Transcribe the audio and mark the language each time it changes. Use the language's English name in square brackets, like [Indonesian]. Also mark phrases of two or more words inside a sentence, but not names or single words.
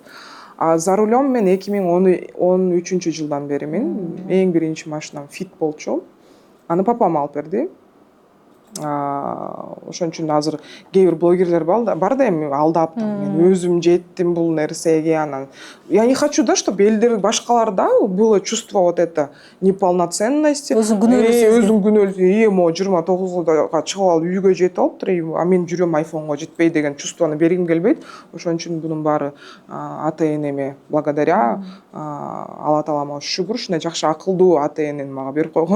[Russian] За рулем [Kyrgyz] мен 2013-жылдан бери эң биринчи машинам Fit болчу. Аны папам алып берди. Ошон үчүн азыр кээ бир блогерлер бар да, эми алдап, мен өзүм жеттим бул нерсеге, анан [Russian] я не хочу, [Kyrgyz] да, чтобы элдер башкалар да [Russian] было чувство вот это неполноценности. [Kyrgyz] Өзүң күнөөлүү. Mo 29га чыгып алып үйгө жетип алыптыр, мен жүрөм айфонго жетпей деген чувствону бергим келбейт. Ошон үчүн бунун баары ата-энеме благодаря, Алла таалама шүгүр, ушундай жакшы акылдуу ата-энени мага берип койгон.